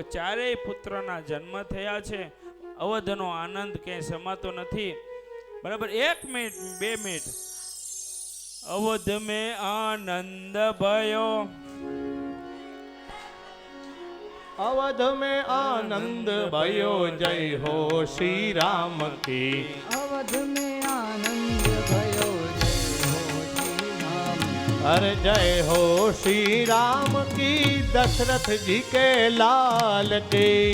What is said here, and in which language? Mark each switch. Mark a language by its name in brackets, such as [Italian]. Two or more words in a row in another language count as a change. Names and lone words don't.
[Gujarati] 4 પુત્રના જન્મ થયા છે. અવધનો આનંદ ક્યાંય સમાતો નથી. બરાબર, 1 મિનિટ 2 મિનિટ. [Hindi] अवध में आनंद भयो, અવध में आनंद भयो जय हो श्री राम की. अवध में आनंद भयो जय हो श्री राम. अरे जय हो श्री राम की दशरथ जी के लाल की.